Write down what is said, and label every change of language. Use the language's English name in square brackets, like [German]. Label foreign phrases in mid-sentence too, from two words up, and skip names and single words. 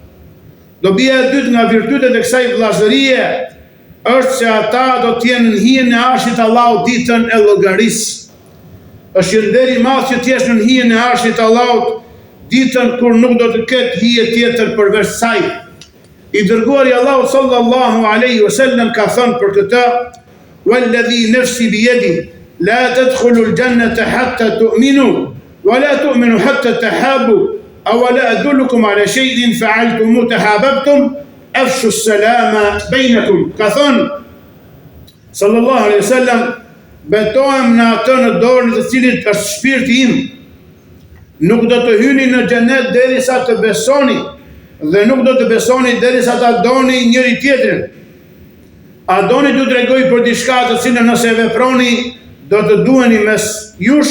[Albanian] Dobia e dytë nga virtytet e kësaj vllazërie është se ata do të jenë në hijen e arshit të Allahut ditën e llogarisë. Është një nder i madh që të jesh në hijen e arshit të Allahut ditën kur nuk do të ketë hije tjetër përveç saj. I dërguari Allahu [Arabic] صلى الله عليه وسلم [Albanian] ka thënë për këtë: [Arabic] "والذي نفسي بيده لا تدخلون الجنة حتى تؤمنوا ولا تؤمنوا حتى تحابوا أولا أدلكم على شيء فعلتم تحاببتم أفشوا السلام بينكم." [Albanian] Ka thënë [Arabic] صلى الله عليه وسلم: [Albanian] "Betohem në atë në dorën të cilit është shpirti im, nuk do të hyni në xhenet derisa të besoni, dhe nuk do të besoni derisa ta doni njëri tjetrin. A doni t'ju tregoj për diçka të cilën nëse e veproni do të duheni mes jush?"